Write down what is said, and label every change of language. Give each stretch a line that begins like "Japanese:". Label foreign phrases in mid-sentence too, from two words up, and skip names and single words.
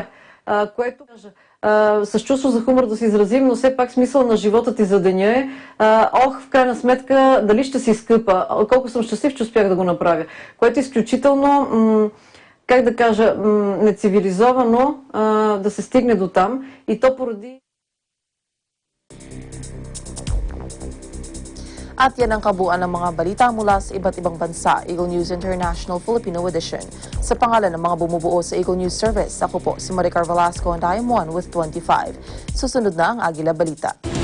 Bulgarian: Което с чувство за хумор да се изразим, но все пак смисъл на живота ти за деня е в крайна сметка дали ще се изкъпа, колко съм щастлив, че успях да го направя, което е изключително как да кажа, нецивилизовано да се стигне до там и то поради...
Filipino: At yan ang kabuuan ng mga balita mula sa iba't ibang bansa. Eagle News International Filipino Edition. Sa pangalan ng mga bumubuo sa Eagle News Service, ako po si Maricar Velasco
English: and I am 1 with 25.
Filipino: Susunod na ang Agila Balita.